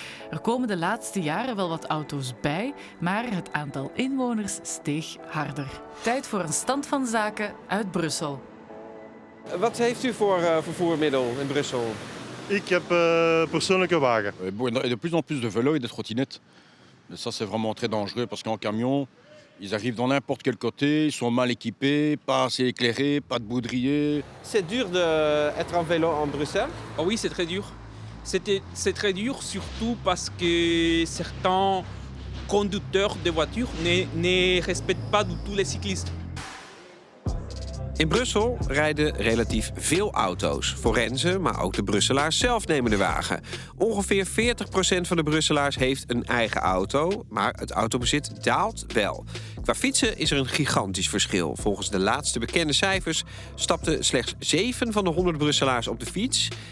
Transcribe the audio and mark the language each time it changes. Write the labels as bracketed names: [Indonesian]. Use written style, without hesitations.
[Dutch] Er komen de laatste jaren wel wat auto's bij, maar het aantal inwoners steeg harder. Tijd voor een stand van zaken uit Brussel. Wat heeft u voor vervoermiddel in Brussel? Ik heb persoonlijke wagen. [French] De plus en plus de vélos et de trottinettes. Ça, c'est vraiment très dangereux parce qu'en camion, ils arrivent dans n'importe quel côté, ils sont mal équipés, pas assez éclairés, pas de baudrier. C'est dur d'être en vélo en Bruxelles? Oh oui, c'est très dur. C'est très dur, surtout parce que certains conducteurs de voitures ne respectent pas du tout les cyclistes. [Dutch] In Brussel rijden relatief veel auto's. Forensen, maar ook de Brusselaars zelf nemen de wagen. Ongeveer 40% van de Brusselaars heeft een eigen auto, maar het autobezit daalt wel. Qua fietsen is er een gigantisch verschil. Volgens de laatste bekende cijfers stapten slechts 7 van de 100 Brusselaars op de fiets.